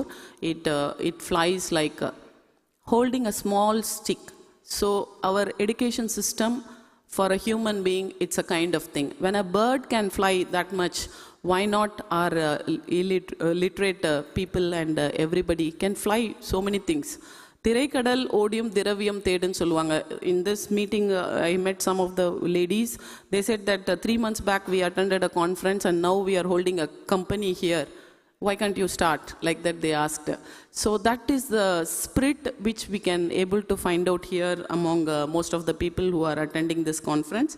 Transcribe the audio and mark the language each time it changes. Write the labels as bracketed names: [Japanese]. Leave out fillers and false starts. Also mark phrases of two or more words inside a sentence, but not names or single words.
[English] It flies like holding a small stick. So our education system, for a human being, it's a kind of thing. When a bird can fly that much, why not our illiterate people and everybody can fly so many things? [Tamil] திரைகடல் ஓடியும் திரவியம் தேடுன்னு சொல்லுவாங்க. [English] In this meeting, I met some of the ladies. They said that 3 months back we attended a conference, and now we are holding a company here. Why can't you start? Like that they asked. So that is the spirit which we can able to find out here among most of the people who are attending this conference.